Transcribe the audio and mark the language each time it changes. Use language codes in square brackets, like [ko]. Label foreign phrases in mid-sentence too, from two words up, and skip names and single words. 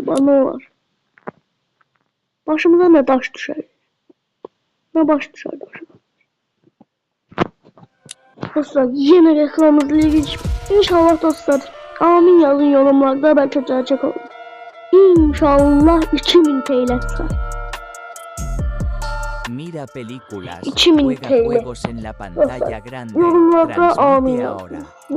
[tr] Ne olar? Başımıza ne daş düşer? Ne baş düşer başıma? Dostlar yine reklam izleyici. İnşallah dostlar. Amin yazın yorumlarda, belki gerçek olur. İnşallah 2000 TL çıkar. [es] Mira películas, [tr] 2000 [es] juega [tr] TL. [es] juegos en la pantalla grande, [tr] Yorumlarda amin [es] transmite [tr] yazın. [es] ahora.